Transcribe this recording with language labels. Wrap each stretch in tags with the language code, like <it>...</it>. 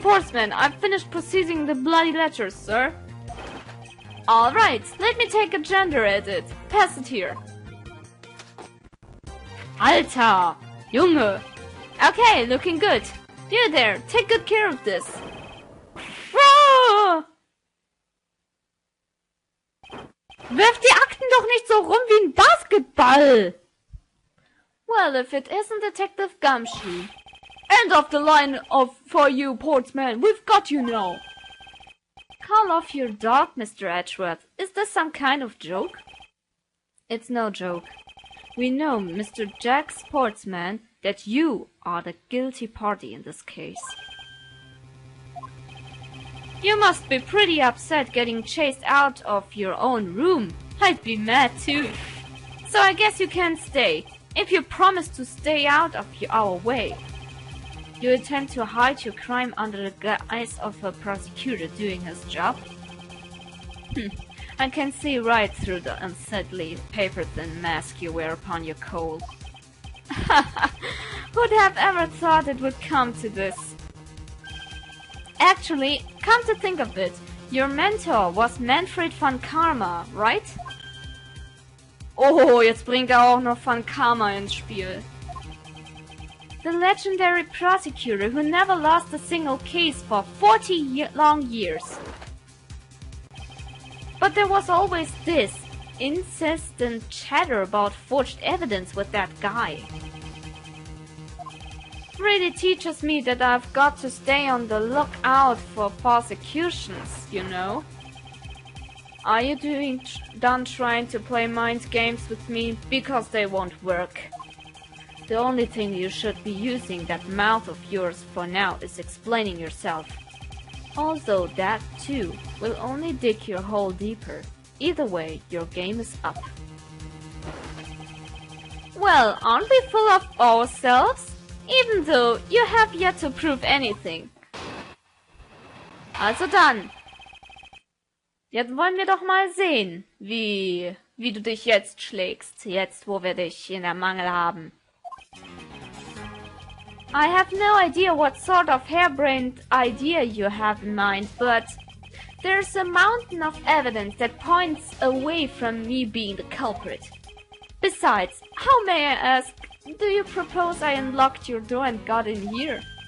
<en>Portsman, I've finished processing the bloody letters, sir. Alright, let me take a gender edit. Pass it here.</en> <de>Alter! Junge!</de> <en>Okay, looking good. You there, take good care of this. Ah!</en> <de>Wirf die Akten doch nicht so rum wie ein Basketball!</de> <en>Well, if it isn't Detective Gumshoe. End of the line for you, Portsman. We've got you now. Call off your dog, Mr. Edgeworth. Is this some kind of joke? It's no joke. We know, Mr. Jack Sportsman, that you are the guilty party in this case. You must be pretty upset getting chased out of your own room. I'd be mad too. So I guess you can stay, if you promise to stay out of our way. You intend to hide your crime under the guise of a prosecutor doing his job? I can see right through the unsightly paper-thin mask you wear upon your cowl. Who'd have ever thought it would come to this? Actually, come to think of it, your mentor was Manfred von Karma, right?</en> <de>Oh, jetzt bringt auch noch von Karma ins Spiel.</de> <en>The legendary prosecutor who never lost a single case for 40 long years. But there was always this insistent chatter about forged evidence with that guy. Really teaches me that I've got to stay on the lookout for prosecutions, you know. Are you done trying to play mind games with me? Because they won't work. The only thing you should be using that mouth of yours for now is explaining yourself. Although that, too, will only dig your hole deeper. Either way, your game is up. Well, aren't we full of ourselves? Even though you have yet to prove anything.</en> <de>Also dann. Jetzt wollen wir doch mal sehen, wie du dich jetzt schlägst, jetzt wo wir dich in der Mangel haben.</de> <en>I have no idea what sort of harebrained idea you have in mind, but there's a mountain of evidence that points away from me being the culprit. Besides, how may I ask, do you propose I unlocked your door and got in here?</en>